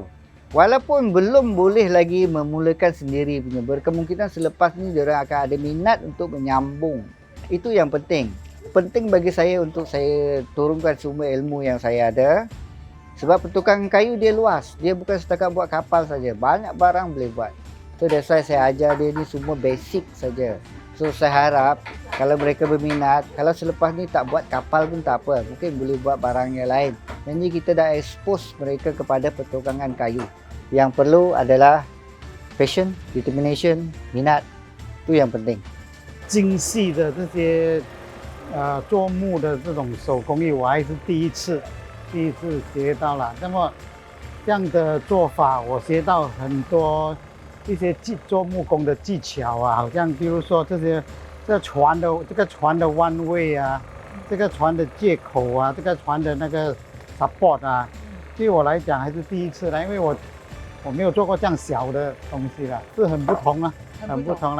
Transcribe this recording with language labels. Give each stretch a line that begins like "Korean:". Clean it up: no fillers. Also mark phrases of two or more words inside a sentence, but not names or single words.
Malay: Walaupun belum boleh lagi memulakan sendiri punya, berkemungkinan selepas ni diorang akan ada minat untuk menyambung. Itu yang penting. Penting bagi saya untuk saya turunkan semua ilmu yang saya ada. Sebab pertukangan kayu dia luas. Dia bukan setakat buat kapal saja. Banyak barang boleh buat.
English: So that's why
Malay: saya ajar dia ni semua basic saja. So saya harap kalau mereka berminat, kalau selepas ni tak buat kapal pun tak apa. Mungkin boleh buat barang yang lain. Jadi kita dah expose mereka kepada pertukangan kayu. Yang perlu adalah
English: passion, determination,
Malay: minat. Itu yang penting.
Chinese: 精细的这些做木的这种手工艺，我还是第一次学到了。那么这样的做法，我学到很多一些做木工的技巧啊，好像比如说这个船的弯位啊，这个船的接口啊，这个船的那个 support 啊，对我来讲还是第一次了，因为我没有做过这样小的东西了，是很不同啊，很不同了。